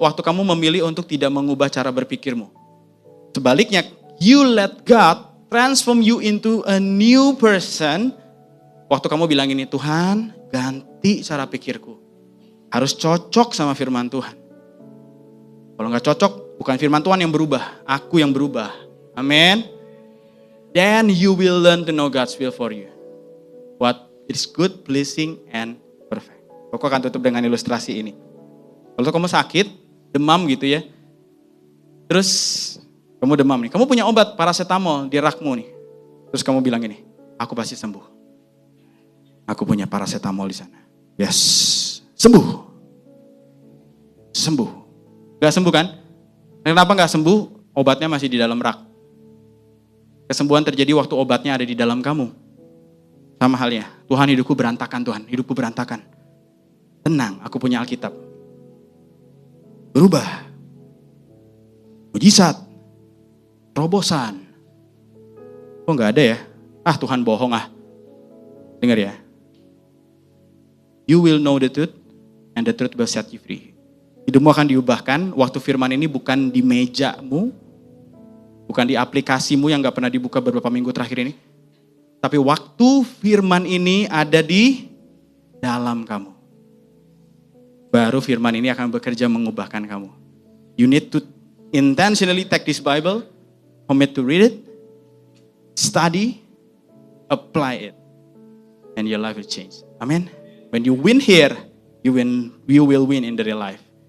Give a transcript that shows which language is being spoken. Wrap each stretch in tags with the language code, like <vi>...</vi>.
<id>Waktu kamu memilih untuk tidak mengubah cara berpikirmu. Sebaliknya,</id> <en>you let God transform you into a new person.</en> <id>Waktu kamu bilang ini, Tuhan ganti cara pikirku. Harus cocok sama firman Tuhan. Kalau gak cocok, bukan firman Tuhan yang berubah. Aku yang berubah. Amin.</id> <en>Then you will learn to know God's will for you. What is good, pleasing, and perfect.</en> <id>Aku akan tutup dengan ilustrasi ini. Kalau kamu sakit, demam gitu ya. Terus kamu demam nih. Kamu punya obat paracetamol di rakmu nih. Terus kamu bilang gini, aku pasti sembuh. Aku punya paracetamol di sana. Yes, sembuh. Sembuh. Gak sembuh kan? Kenapa gak sembuh? Obatnya masih di dalam rak. Kesembuhan terjadi waktu obatnya ada di dalam kamu. Sama halnya, Tuhan hidupku berantakan Tuhan, hidupku berantakan. Tenang, aku punya Alkitab. Berubah. Mujizat. Terobosan. Kok gak ada ya? Tuhan bohong Dengar ya.</id> <en>You will know the truth and the truth will set you free.</en> <id>Hidupmu akan diubahkan waktu firman ini bukan di mejamu, bukan di aplikasimu yang gak pernah dibuka beberapa minggu terakhir ini. Tapi waktu firman ini ada di dalam kamu. Baru firman ini akan bekerja mengubahkan kamu.</id> <en>You need to intentionally take this Bible, commit to read it, study, apply it. And your life will change. Amen. When you win here, you will win in the real life.</en>